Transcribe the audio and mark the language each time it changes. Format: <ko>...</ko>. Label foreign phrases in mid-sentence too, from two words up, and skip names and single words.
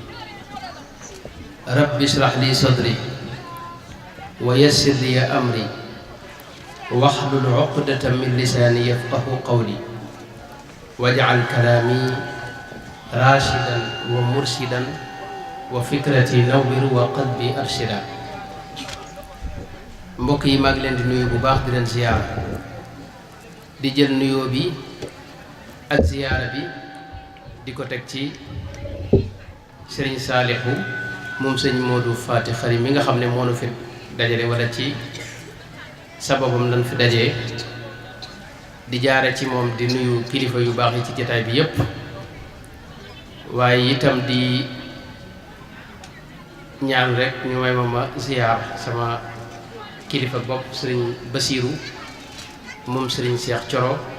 <ar>رب اشرح لي صدري ويسر لي أمري واحلل عقدة من لساني يفقه قولي واجعل كلامي راشدا ومرشدا وفكرتي نور وقلبي أرشدا</ar> <wo>mbokk yi maa ngi leen di nuyu bu baax di leen ziyaara di jël nuyoo bi ak ziyaara bi di ko teg ci sëriñ Saalihu moom sëñ Modou Faty Khary mi nga xam ne moo nu fi dajale wala ci sababam lañ fi dajee di jaare ci moom di nuyu kilifa yu baax yi ci jotaay bi yépp waaye itam di ñaan rek ñu may ma ziyaar sama kilifa bopp sëriñ Basiiru moom sëriñ Cheikh Coro</wo>